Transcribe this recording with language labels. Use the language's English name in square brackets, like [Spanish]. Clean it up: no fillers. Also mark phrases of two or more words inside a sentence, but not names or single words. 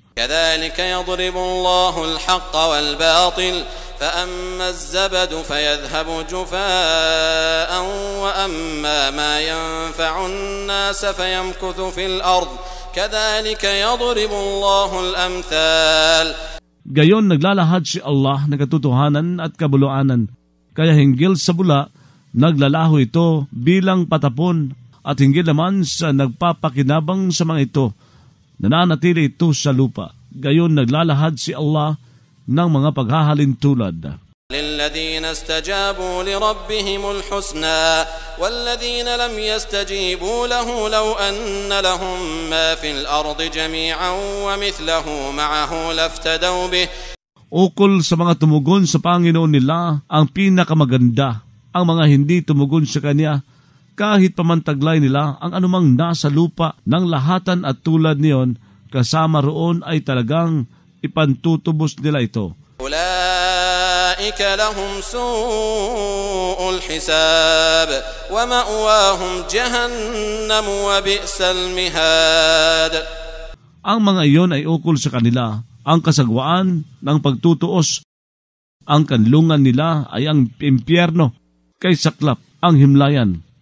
[Arabic] كذلك يضرب الله الحق والباطل فأما الزبد فيذهب جفاء وأما ما ينفع الناس فيمكث في الأرض كذلك يضرب الله الأمثال. [Filipino] Gayon naglalahad si Allah ng katotohanan at kabuluanan, kaya hinggil sa bula, naglalaho ito bilang patapon at hinggil naman sa nagpapakinabang sa mga ito, nananatili ito sa lupa. Gayon naglalahad si Allah ng mga paghahalin tulad. [Arabic] للذين استجابوا لربهم الحسنى والذين لم يستجيبوا له لو أن لهم ما في الأرض جميعا ومثله معه لافتدوا به. [Filipino] Ukol sa mga tumugon sa Panginoon nila ang pinakamaganda, ang mga hindi tumugon sa Kanya, kahit pamantaglay nila ang anumang nasa lupa ng lahatan at tulad niyon, kasama roon ay talagang ipantutubos nila ito. [Arabic] أولئك لهم سوء الحساب ومأواهم جهنم وبئس المهاد. [Filipino] Ang mga iyon ay ukol sa kanila, ang kasagwaan ng pagtutuos. Ang kanlungan nila ay ang impyerno, kay saklap ang himlayan.